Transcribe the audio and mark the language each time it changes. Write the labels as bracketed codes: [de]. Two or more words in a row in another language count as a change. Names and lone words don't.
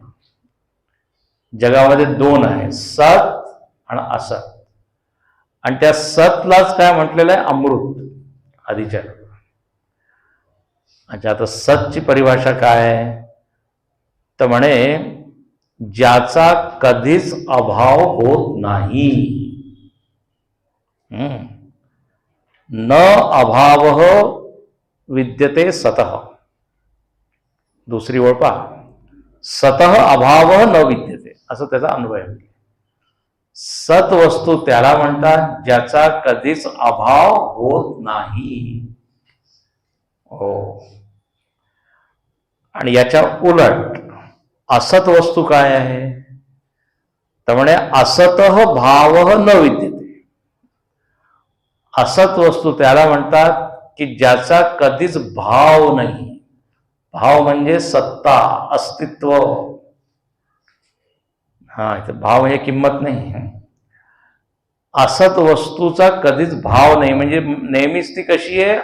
[mr] जगामध्ये दोन आहे, सत आणि असत. आणि त्या सतलाच काय म्हटलेलं आहे? अमृत, आधीच्या. अच्छा, आता सतची परिभाषा काय आहे? तर म्हणे ज्याचा कधीच अभाव होत नाही. [sa] न अभाव विद्यते सतः. [mr] दुसरी ओळ पहा, [sa] सतः अभाव न विद्यते, [mr] असं त्याचा अन्वय आहे. सत वस्तू त्याला म्हणतात ज्याचा कधीच अभाव होत नाही. हो. आणि याच्या उलट असत वस्तू काय आहे? तर म्हणे [sa] असतः भाव न विद्यते. [mr] असत वस्तू त्याला म्हणतात की ज्याचा कधीच भाव नाही. भाव म्हणजे सत्ता, अस्तित्व. हा, इथं भाव म्हणजे किंमत नाही. असत वस्तूचा कधीच भाव नाही, म्हणजे नेहमीच ती कशी आहे?